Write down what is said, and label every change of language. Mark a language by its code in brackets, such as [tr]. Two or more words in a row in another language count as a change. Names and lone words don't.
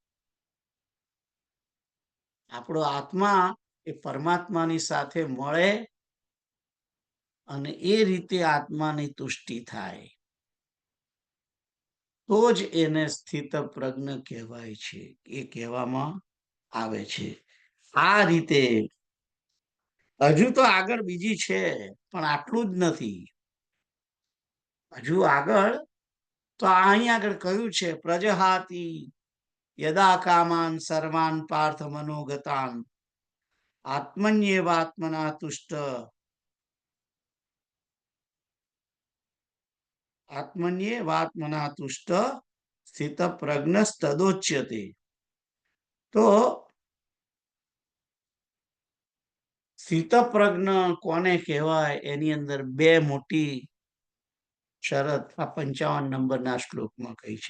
[gu] આપણો આત્મા એ પરમાત્માની સાથે મળે અને એ રીતે આત્માની તુષ્ટિ થાય તો જ એને સ્થિતપ્રજ્ઞ કહેવાય છે, એ કહેવામાં આવે છે. આ રીતે હજુ તો આગળ બીજી છે, પણ આટલું જ નથી. હજુ આગળ તો અહીં આગળ કહ્યું છે, [sa] પ્રજહાતિ યદા કામાન સર્વાન પાર્થ મનોગતાન આત્મન્યેવાત્મના તુષ્ટ આત્મન્યેવાત્મના તુષ્ટ સ્થિતપ્રજ્ઞસ્તદોચ્યતે. [gu] તો સ્થિતપ્રજ્ઞ કોને કહેવાય એની અંદર બે મોટી શરત આ 55 નંબરના શ્લોકમાં કહી છે.